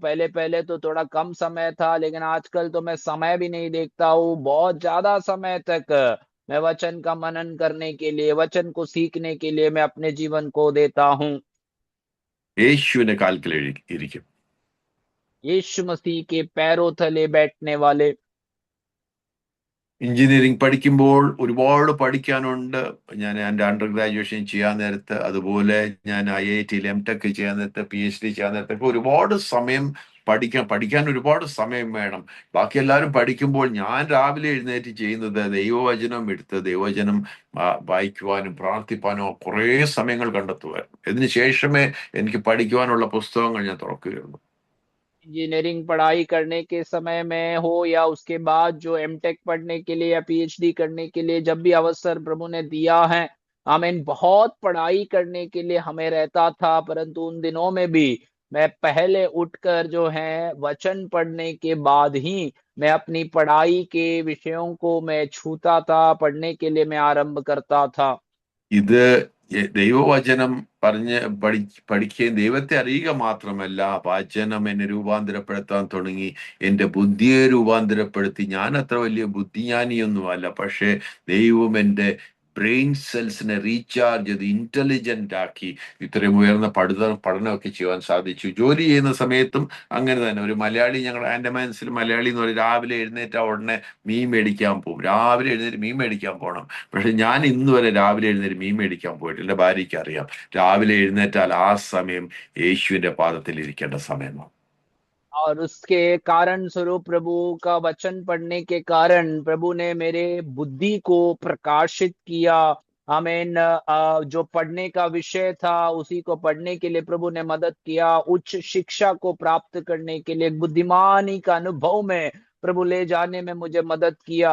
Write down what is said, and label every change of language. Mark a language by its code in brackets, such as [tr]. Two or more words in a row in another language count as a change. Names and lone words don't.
[hi] पहले पहले तो थोड़ा कम समय था, लेकिन आजकल तो मैं समय भी नहीं देखता हूँ, बहुत ज्यादा समय तक मैं वचन का मनन करने के लिए, वचन को सीखने के लिए मैं अपने जीवन को देता हूँ। [ml] യേശുവിന്റെ കാൽക്കൽ ഇരിക്കും. [hi] यीशु मसीह के पैरों तले बैठने वाले। [ml] എഞ്ചിനീയറിംഗ് പഠിക്കുമ്പോൾ ഒരുപാട് പഠിക്കാനുണ്ട്. ഞാൻ എൻ്റെ [en] under graduation [ml] ചെയ്യാൻ നേരത്ത്, അതുപോലെ ഞാൻ IIT എംടെക് ചെയ്യാൻ നേരത്ത്, PhD ചെയ്യാൻ നേരത്തൊക്കെ ഒരുപാട് സമയം പഠിക്കാൻ ഒരുപാട് സമയം വേണം. ബാക്കി എല്ലാവരും പഠിക്കുമ്പോൾ ഞാൻ രാവിലെ എഴുന്നേറ്റ് ചെയ്യുന്നത് ദൈവവചനം എടുത്ത് ദൈവവചനം വായിക്കുവാനും പ്രാർത്ഥിപ്പാനും കുറേ സമയങ്ങൾ കണ്ടെത്തുമായിരുന്നു. ഇതിന് ശേഷമേ എനിക്ക് പഠിക്കുവാനുള്ള പുസ്തകങ്ങൾ ഞാൻ തുറക്കുകയുള്ളൂ. [hi] इंजीनियरिंग पढ़ाई करने के समय में हो या उसके बाद जो एमटेक पढ़ने के लिए या पीएचडी करने के लिए जब भी अवसर प्रभु ने दिया है, आमीन, बहुत पढ़ाई करने के लिए हमें रहता था, परंतु उन दिनों में भी मैं पहले उठकर जो है वचन पढ़ने के बाद ही मैं अपनी पढ़ाई के विषयों को मैं छूता था, पढ़ने के लिए मैं आरंभ करता था। [ml] ഇത് ദൈവവചനം പഠിക്കുകയും ദൈവത്തെ അറിയുക മാത്രമല്ല, വചനം എന്നെ രൂപാന്തരപ്പെടുത്താൻ തുടങ്ങി, എൻ്റെ ബുദ്ധിയെ രൂപാന്തരപ്പെടുത്തി. ഞാൻ അത്ര വലിയ ബുദ്ധിജ്ഞാനിയൊന്നുമല്ല, പക്ഷേ ദൈവം എൻ്റെ ബ്രെയിൻ സെൽസിനെ റീചാർജ് ചെയ്ത് ഇന്റലിജന്റ് ആക്കി ഇത്രയും ഉയർന്ന പഠനമൊക്കെ ചെയ്യാൻ സാധിച്ചു. ജോലി ചെയ്യുന്ന സമയത്തും അങ്ങനെ തന്നെ. ഒരു മലയാളി, ഞങ്ങളുടെ ആൻഡമാൻസിൽ മലയാളി എന്ന് പറയും, രാവിലെ എഴുന്നേറ്റ ഉടനെ മീൻ മേടിക്കാൻ പോകും. രാവിലെ എഴുന്നേറ്റ് മീൻ മേടിക്കാൻ പോകണം. പക്ഷെ ഞാൻ ഇന്ന് വരെ രാവിലെ എഴുന്നേറ്റ് മീൻ മേടിക്കാൻ പോയിട്ട് എൻ്റെ ഭാര്യയ്ക്ക് അറിയാം, രാവിലെ എഴുന്നേറ്റാൽ ആ സമയം യേശുവിന്റെ പാദത്തിൽ इरिकेंड സമയമാണ്. [hi] और उसके कारण स्वरूप प्रभु का वचन पढ़ने के कारण प्रभु ने मेरे बुद्धि को प्रकाशित किया। आमीन। जो पढ़ने का विषय था उसी को पढ़ने के लिए प्रभु ने मदद किया। उच्च शिक्षा को प्राप्त करने के लिए बुद्धिमानी का अनुभव में प्रभु ले जाने में मुझे मदद किया।